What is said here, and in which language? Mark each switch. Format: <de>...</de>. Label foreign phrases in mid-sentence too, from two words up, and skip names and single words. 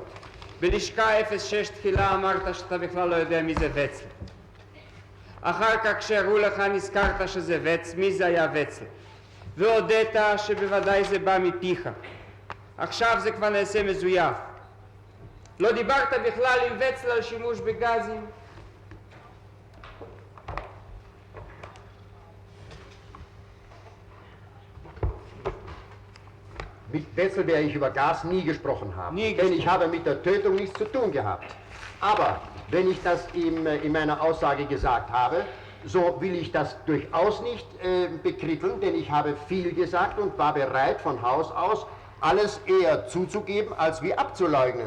<he>בלשכה 06 תחילה אמרת שאתה בכלל לא יודע מי זה וצל. אחר כך כשהראו לך נזכרת שזה וצל, מי זה היה וצל. והודית שבוודאי זה בא מפיך. עכשיו זה כבר נעשה מזויף. לא דיברת בכלל עם וצל על שימוש בגזים?</he> <de>Mit Wetzel werde ich über Gas nie gesprochen haben, denn ich habe mit der Tötung nichts zu tun gehabt. Aber wenn ich das in meiner Aussage gesagt habe, so will ich das durchaus nicht bekritteln, denn ich habe viel gesagt und war bereit von Haus aus, alles eher zuzugeben, als wie abzuleugnen.</de>